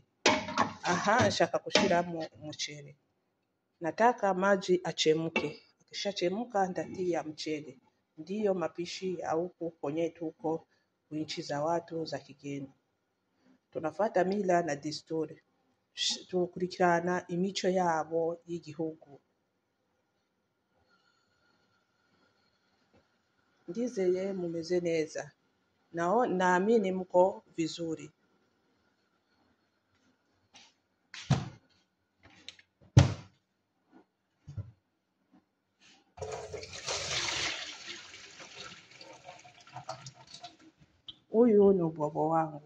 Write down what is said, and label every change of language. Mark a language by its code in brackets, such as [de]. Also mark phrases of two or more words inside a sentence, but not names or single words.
[rn] Nshaka kushiramo mchele. [sw] Nataka maji achemke. Akishachemka ndatia mchele. Ndiyo mapishi ya huku kwenye tuko nchi za watu za kigeni. Tunafuata mila na desturi. [rn] Tukurikirana imico yabo y'igihugu. Ndizeye mumeze neza. [sw] Naamini mko vizuri. Huyu ni ubwabwa wangu.